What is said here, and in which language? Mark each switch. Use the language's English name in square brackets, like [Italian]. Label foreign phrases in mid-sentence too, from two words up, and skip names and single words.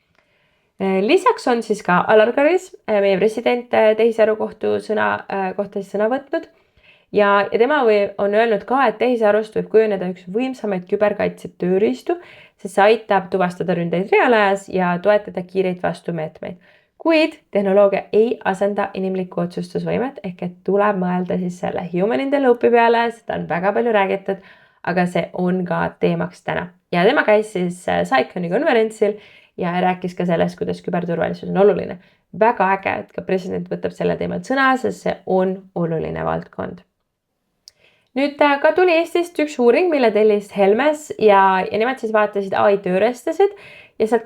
[Estonian] Lisaks on siis ka Alar Karis, meie president, tehisaru kohta sõna võtnud ja tema on öelnud ka, et tehisarust võib kujuneda üks võimsamaid küberkaitse tööriistu, sest see aitab tuvastada ründeid reaalajas ja toetada kiireid vastumeetmeid. Kuid tehnoloogia ei asenda inimlikku otsustusvõimet, ehk et tuleb mõelda siis selle [English] human in the loop'i [Estonian] peale, seda on väga palju räägitud, aga see on ka teemaks täna. Ja tema käis siis Saiconi konverentsil ja rääkis ka sellest, kuidas küberturvalisus on oluline. Väga äge, et ka president võtab selle teemal sõna, sest see on oluline valdkond. Nüüd ka tuli Eestist üks uuring, mille tellis Helmes ja nemad siis vaatasid AI tööriistasid ja sealt